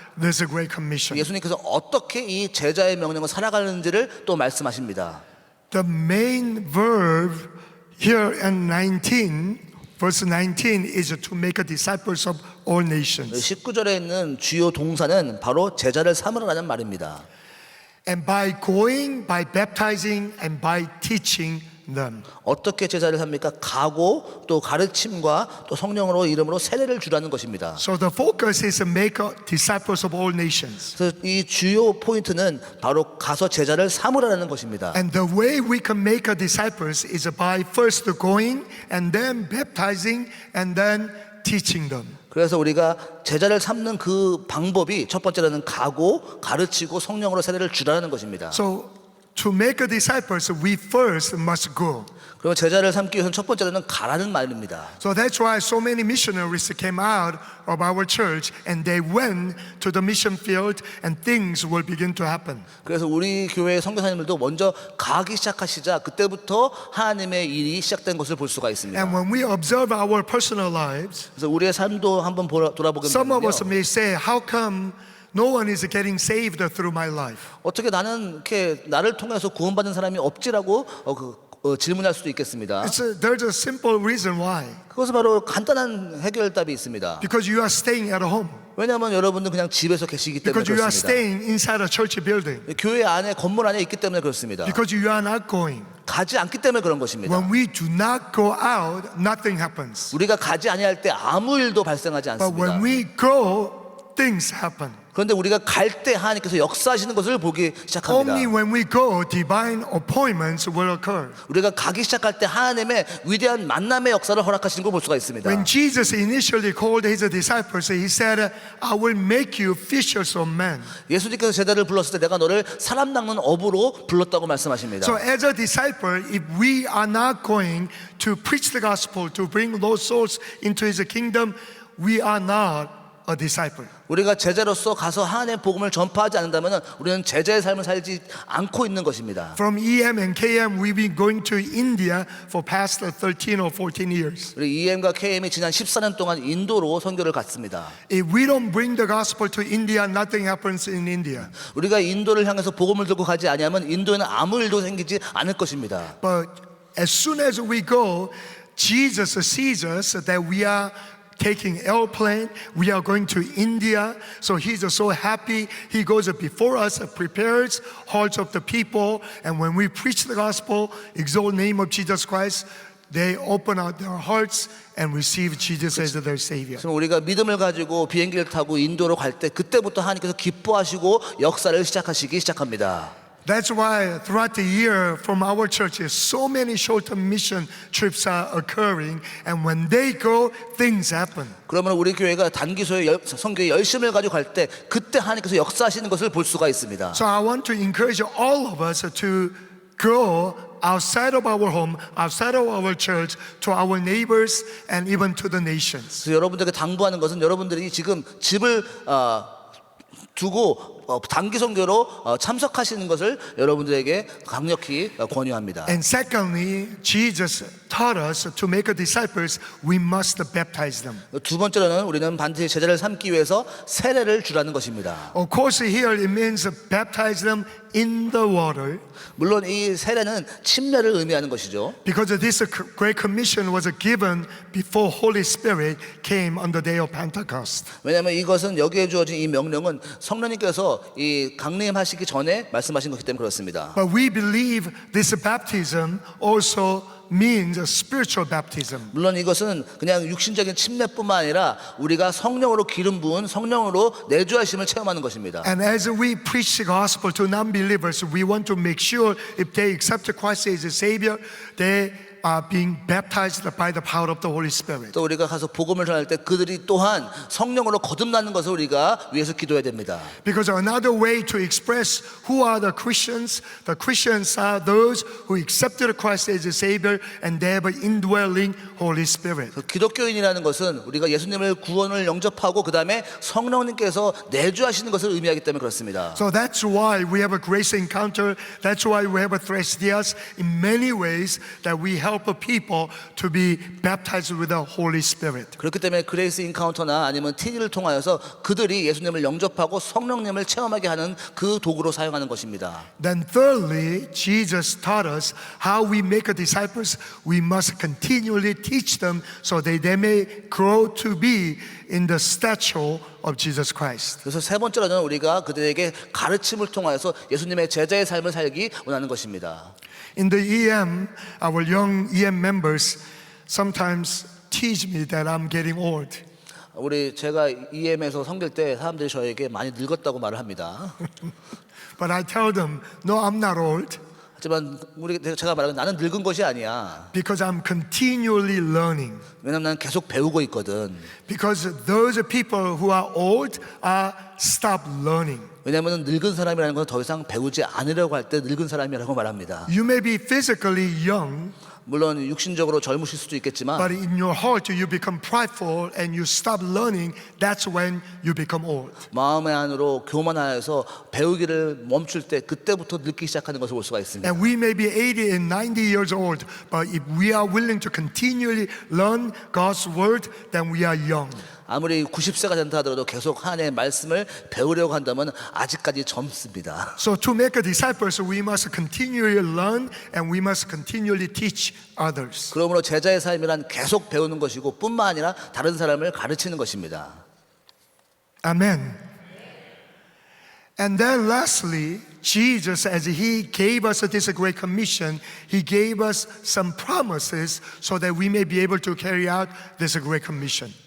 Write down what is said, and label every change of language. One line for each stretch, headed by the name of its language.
English: this great commission.
Korean: 예수님께서 어떻게 이 제자의 명령을 살아가는지를 또 말씀하십니다.
English: The main verb here in 19, verse 19 is to make disciples of all nations.
Korean: 19절에 있는 주요 동사는 바로 제자를 삼으라는 말입니다.
English: And by going, by baptizing, and by teaching them.
Korean: 어떻게 제자를 삼니까? 가고 또 가르침과 또 성령으로 이름으로 세례를 주라는 것입니다.
English: So the focus is to make disciples of all nations.
Korean: 그래서 이 주요 포인트는 바로 가서 제자를 삼으라는 것입니다.
English: And the way we can make disciples is by first going and then baptizing and then teaching them.
Korean: 그래서 우리가 제자를 삼는 그 방법이 첫 번째로는 가고 가르치고 성령으로 세례를 주라는 것입니다.
English: So to make disciples, we first must go.
Korean: 그러면 제자를 삼기 위해서는 첫 번째로는 가라는 말입니다.
English: So that's why so many missionaries came out of our church and they went to the mission field and things will begin to happen.
Korean: 그래서 우리 교회 선교사님들도 먼저 가기 시작하시자 그때부터 하나님의 일이 시작된 것을 볼 수가 있습니다.
English: And when we observe our personal lives,
Korean: 그래서 우리의 삶도 한번 돌아보게
English: some of
Korean: 되면요.
English: us may say, how come no one is getting saved through my life?
Korean: 어떻게 나는 이렇게 나를 통해서 구원받는 사람이 없지라고 질문할 수도 있겠습니다.
English: There's a simple reason why.
Korean: 그것은 바로 간단한 해결답이 있습니다.
English: Because you are staying at home.
Korean: 왜냐하면 여러분은 그냥 집에서 계시기 때문에
English: Because you are
Korean: 그렇습니다.
English: staying inside a church building.
Korean: 교회 안에 건물 안에 있기 때문에 그렇습니다.
English: Because you are not going.
Korean: 가지 않기 때문에 그런 것입니다.
English: When we do not go out, nothing happens.
Korean: 우리가 가지 아니할 때 아무 일도 발생하지
English: But
Korean: 않습니다.
English: when we go, things happen.
Korean: 그런데 우리가 갈 때 하나님께서 역사하시는 것을 보기 시작합니다.
English: Only when we go, divine appointments will occur.
Korean: 우리가 가기 시작할 때 하나님의 위대한 만남의 역사를 허락하시는 걸 볼 수가 있습니다.
English: When Jesus initially called his disciples, he said, I will make you fishers of men.
Korean: 예수님께서 제자를 불렀을 때 내가 너를 사람 낚는 업으로 불렀다고 말씀하십니다.
English: So as a disciple, if we are not going to preach the gospel, to bring those souls into his kingdom, we are not a disciple.
Korean: 우리가 제자로서 가서 하나님의 복음을 전파하지 않는다면 우리는 제자의 삶을 살지 않고 있는 것입니다.
English: From EM and KM, we've been going to India for past 13 or 14 years.
Korean: 우리 EM과 KM이 지난 14년 동안 인도로 선교를 갔습니다.
English: If we don't bring the gospel to India, nothing happens in India.
Korean: 우리가 인도를 향해서 복음을 들고 가지 아니하면 인도에는 아무 일도 생기지 않을 것입니다.
English: But as soon as we go, Jesus sees us that we are taking airplane, we are going to India. So he's so happy. He goes before us, prepares hearts of the people. And when we preach the gospel, exalt the name of Jesus Christ, they open out their hearts and receive Jesus as their Savior.
Korean: 그럼 우리가 믿음을 가지고 비행기를 타고 인도로 갈 때 그때부터 하나님께서 기뻐하시고 역사를 시작합니다.
English: That's why throughout the year from our churches, so many short-term mission trips are occurring. And when they go, things happen.
Korean: 그러면 우리 교회가 단기소에 선교에 열심을 가지고 갈 때 그때 하나님께서 역사하시는 것을 볼 수가 있습니다.
English: So I want to encourage all of us to go outside of our home, outside of our church, to our neighbors and even to the nations.
Korean: 그래서 여러분들에게 당부하는 것은 여러분들이 지금 집을 두고 단기 선교로 참석하시는 것을 여러분들에게 강력히 권유합니다.
English: And secondly, Jesus taught us to make disciples, we must baptize them.
Korean: 두 번째로는 우리는 반드시 제자를 삼기 위해서 세례를 주라는 것입니다.
English: Of course, here it means baptize them in the water.
Korean: 물론 이 세례는 침례를 의미하는 것이죠.
English: Because this great commission was given before Holy Spirit came on the day of Pentecost.
Korean: 왜냐하면 이것은 여기에 주어진 이 명령은 성령님께서 이 강림하시기 전에 말씀하신 것이기 때문에 그렇습니다.
English: But we believe this baptism also means spiritual baptism.
Korean: 물론 이것은 그냥 육신적인 침례뿐만 아니라 우리가 성령으로 기름 부은 성령으로 내주하심을 체험하는 것입니다.
English: And as we preach the gospel to non-believers, we want to make sure if they accept Christ as a Savior, they are being baptized by the power of the Holy Spirit.
Korean: 또 우리가 가서 복음을 전할 때 그들이 또한 성령으로 거듭나는 것을 우리가 위해서 기도해야 됩니다.
English: Because another way to express who are the Christians are those who accepted Christ as a Savior and they have an indwelling Holy Spirit.
Korean: 기독교인이라는 것은 우리가 예수님을 구원을 영접하고 그 다음에 성령님께서 내주하시는 것을 의미하기 때문에 그렇습니다.
English: So that's why we have a grace encounter. That's why we have a Thresidias. In many ways that we help help people to be baptized with the Holy Spirit.
Korean: 그렇기 때문에 그레이스 인카운터나 아니면 TD를 통하여서 그들이 예수님을 영접하고 성령님을 체험하게 하는 그 도구로 사용하는 것입니다.
English: Then thirdly, Jesus taught us how we make a disciples. We must continually teach them so that they may grow to be in the stature of Jesus Christ.
Korean: 그래서 세 번째로는 우리가 그들에게 가르침을 통하여서 예수님의 제자의 삶을 살기 원하는 것입니다.
English: In the EM, our young EM members sometimes tease me that I'm getting old.
Korean: 제가 EM에서 섬길 때 사람들이 저에게 많이 늙었다고 말을 합니다.
English: But I tell them, no, I'm not old
Korean: 하지만 제가 말하는 나는 늙은 것이 아니야.
English: because I'm continually learning.
Korean: 왜냐면 나는 계속 배우고 있거든.
English: Because those people who are old are stop learning.
Korean: 왜냐하면 늙은 사람이라는 건 더 이상 배우지 않으려고 할 때 늙은 사람이라고 말합니다.
English: You may be physically young,
Korean: 물론 육신적으로 젊으실 수도 있겠지만
English: but in your heart you become prideful and you stop learning. That's when you become old.
Korean: 마음의 안으로 교만하여서 배우기를 멈출 때 그때부터 늙기 시작하는 것을 볼 수가 있습니다.
English: And we may be 80 and 90 years old, but if we are willing to continually learn God's word, then we are young.
Korean: 아무리 90세가 된다 하더라도 계속 하나님의 말씀을 배우려고 한다면 아직까지 젊습니다.
English: So to make a disciples, we must continually learn and we must continually teach others.
Korean: 그러므로 제자의 삶이란 계속 배우는 것이고 뿐만 아니라 다른 사람을 가르치는 것입니다.
English: Amen. And then lastly, Jesus, as He gave us this great commission, He gave us some promises so that we may be able to carry out this great commission.